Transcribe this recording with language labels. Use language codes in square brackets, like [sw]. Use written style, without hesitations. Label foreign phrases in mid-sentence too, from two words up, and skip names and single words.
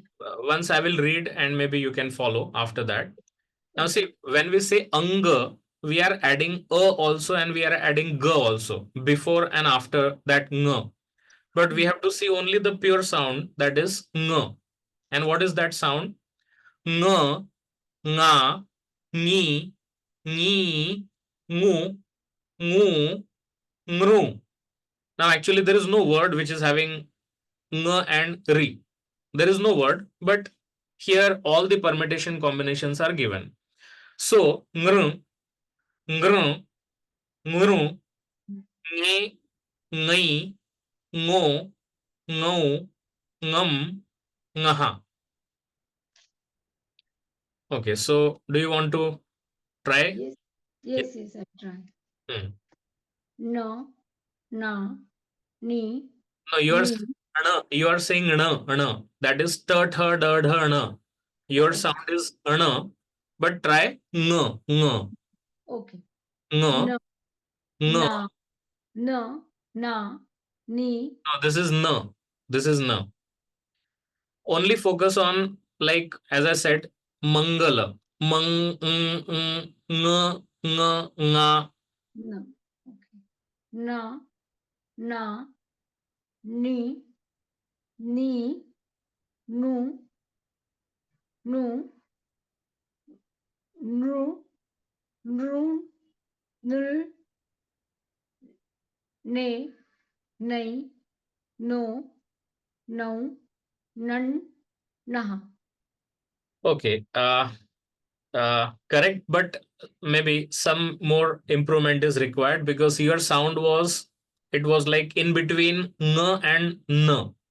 [en] Once I will read and maybe you can follow after that. Now see, when we say anga, we are adding also and we are adding g also before and after that ng. But we have to see only the pure sound, that is ng. And what is that sound? Ng, [hi] nga, ni, ni, ngu, ngu, ngru. [en] Now actually there is no word which is having ng and ri. There is no word, but here all the permutation combinations are given. [hi] So ngru, ngru, ngru, nge, ngai, ngo, ngau, ngam, ngaha. [en] Okay, so do you want to try? Yes, I try. Hmm. [hi] No, na, ni, [en] No, you are saying ana. That is t, th, d, dh, ana. Your sound is ana, but try ng. okay. [hi] Ng, [en] No, [hi] ng. na, no, na, ni. [en] No, this is n. This is n. Only focus on, like as I said, mangala. [hi] Mang, ng, nga. No. Okay. Na, na, ni, nu, nru, nr, ne, nei, no, nan, naha. [en] Okay. Correct, but maybe some more improvement is required because your sound was, it was like in between n and n.